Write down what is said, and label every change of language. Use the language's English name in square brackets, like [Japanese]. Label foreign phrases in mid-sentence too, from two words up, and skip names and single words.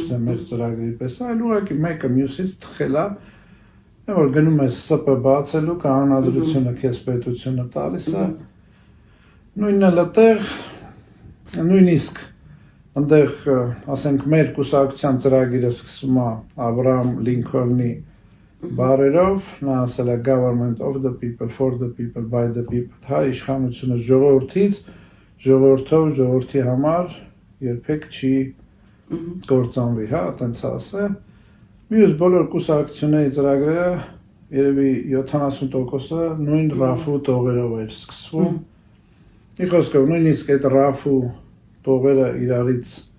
[Armenian] թե մեր ծրագրի պես, այլ ուղղակի մեկը մյուսից թխել է, որ գնում ես ՍՊ բացելու, կանոնադրությունը քեզ պետությունը տալիս է, նույնն էլ այդտեղ, նույնիսկ այնտեղ, ասենք, մեր կուսակցության ծրագիրը սկսում է Աբրահամ Լինքոլնի բառերով, նա ասել է [English] government of the people, for the people, by the people, [Armenian] հա, իշխանությունը ժողովրդից, ժողովրդով, ժողովրդի համար երբեք չի կործանվի, հա, այտենց ասել։ Մյուս բոլոր կուսակցությունների ծրագրերը երևի 70%-ը նույն ռաֆու տողերով էր սկսվում։ Մի խոսքով, նույնիսկ այդ ռաֆու տողերը իրարից